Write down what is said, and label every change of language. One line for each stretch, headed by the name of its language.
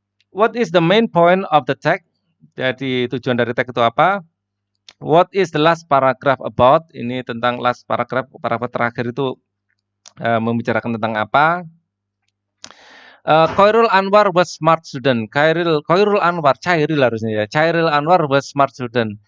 English: What is the main point of the tag?
Indonesian: Jadi tujuan dari tag itu apa?
English: What is the last paragraph about?
Indonesian: Ini tentang last paragraph terakhir itu membicarakan tentang apa?
English: Khairul Anwar was smart student. Khairul Anwar, Chairil harusnya ya. Chairil Anwar was smart student.